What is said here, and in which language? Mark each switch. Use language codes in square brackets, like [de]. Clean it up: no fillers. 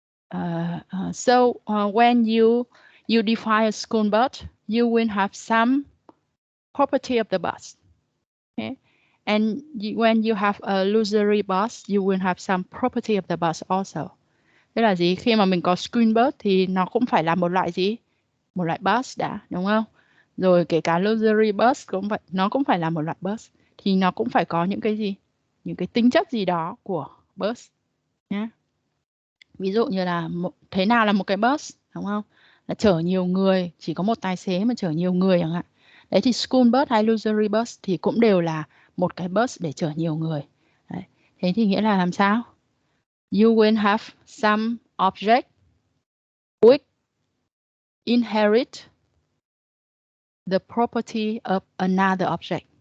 [en] When you define a school bus, you will have some property of the bus. Okay, and when you have a luxury bus, you will have some property of the bus also. [vi] Tức là gì? Khi mà mình có school bus thì nó cũng phải là một loại gì? Một loại bus đã, đúng không? Rồi kể cả luxury bus cũng vậy, nó cũng phải là một loại bus. Thì nó cũng phải có những cái gì? Những cái tính chất gì đó của bus nhé. Ví dụ như là thế nào là một cái bus, đúng không? Là chở nhiều người, chỉ có một tài xế mà chở nhiều người chẳng hạn. Đấy thì school bus hay luxury bus thì cũng đều là một cái bus để chở nhiều người. Đấy. Thế thì nghĩa là làm sao? [en] You will have some object which inherit the property of another object.